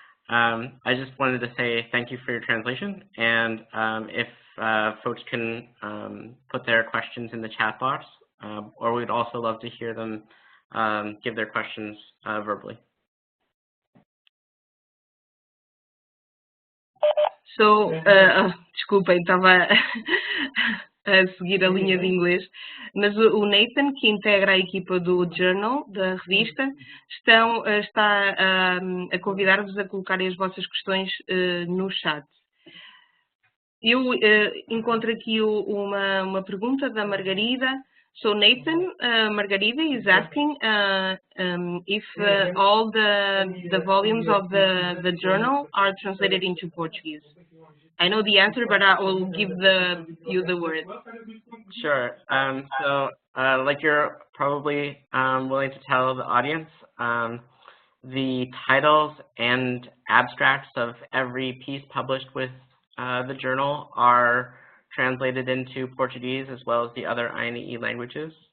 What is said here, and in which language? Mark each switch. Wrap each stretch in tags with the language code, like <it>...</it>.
<en>I just wanted to say thank you for your translation, and if folks can put their questions in the chat box, or we'd also love to hear them give their questions verbally.</en> <pt>Desculpem, estava a seguir a linha de inglês, mas o Nathan, que integra a equipa do Journal, da revista, está a convidar-vos a colocarem as vossas questões no chat. Eu encontro aqui uma pergunta da Margarida.</pt> <en>So Nathan, Margarida is asking if all the volumes of the journal are translated into Portuguese. I know the answer, but I will give you the word. Sure. So, like you're probably willing to tell the audience, the titles and abstracts of every piece published with the journal are translated into Portuguese as well as the other INEE languages.</en>